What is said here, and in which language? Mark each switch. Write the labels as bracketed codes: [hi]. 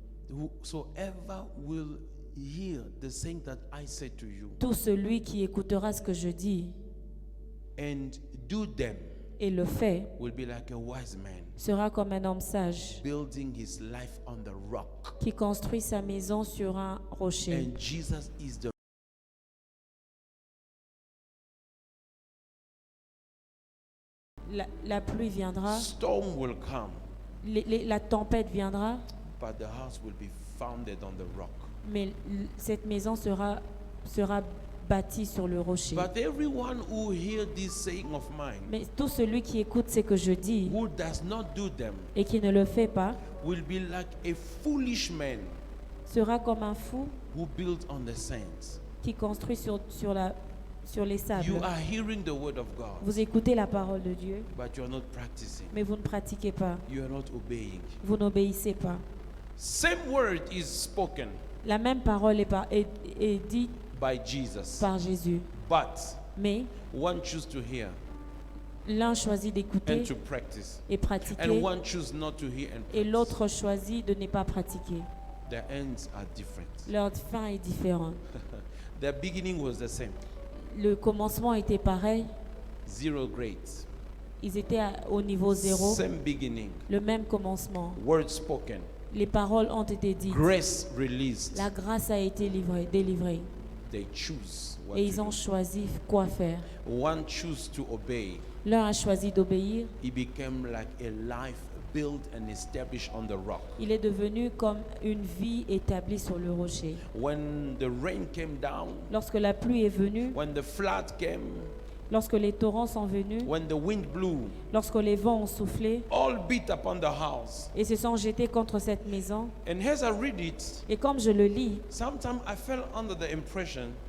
[en] Whosoever will hear the saying that I say to you [fr] Tout celui qui écoutera ce que je dis [en] and do them [fr] et le fait [en] will be like a wise man [fr] sera comme un homme sage [en] building his life on the rock. [fr] qui construit sa maison sur un rocher. [en] And Jesus is the [fr] La pluie viendra, [en] storm will come, [fr] la tempête viendra, [en] but the house will be founded on the rock. [fr] mais cette maison sera bâtie sur le rocher. [en] But everyone who hear this saying of mine, [fr] Mais tout celui qui écoute ce que je dis [en] who does not do them, [fr] et qui ne le fait pas [en] will be like a foolish man [fr] sera comme un fou [en] who built on the sands. [fr] qui construit sur les sables. [en] You are hearing the word of God, [fr] Vous écoutez la parole de Dieu, [en] but you are not practicing. [fr] mais vous ne pratiquez pas. [en] You are not obeying. [fr] Vous n'obéissez pas. [en] Same word is spoken [fr] La même parole est dite [en] by Jesus, [fr] par Jésus. [en] but [fr] Mais [en] one choose to hear [fr] l'un choisit d'écouter [en] and to practice, [fr] et pratiquer, [en] and one choose not to hear and [fr] et [en] practice. [fr] l'autre choisit de ne pas pratiquer. [en] Their ends are different. [fr] Leur fin est différente. [en] Their beginning was the same. [fr] Le commencement était pareil. [en] 0 grades. [fr] Ils étaient au niveau 0. [en] Same beginning. [fr] Le même commencement. [en] Word spoken. [fr] Les paroles ont été dites. [en] Grace released. [fr] La grâce a été délivrée. [en] They choose what [fr] Et [en] to [fr] ils ont [en] do. [fr] choisi quoi faire. [en] One choose to obey. [fr] L'un a choisi d'obéir. [en] He became like a life built and established on the rock. [fr] Il est devenu comme une vie établie sur le rocher. [en] When the rain came down, [fr] Lorsque la pluie est venue, [en] when the flood came, [fr] lorsque les torrents sont venus, [en] when the wind blew, [fr] lorsque les vents ont soufflé [en] all beat upon the house. [fr] et se sont jetés contre cette maison. [en] And as I read it, [fr] Et comme je le lis, [en] sometimes I fell under the impression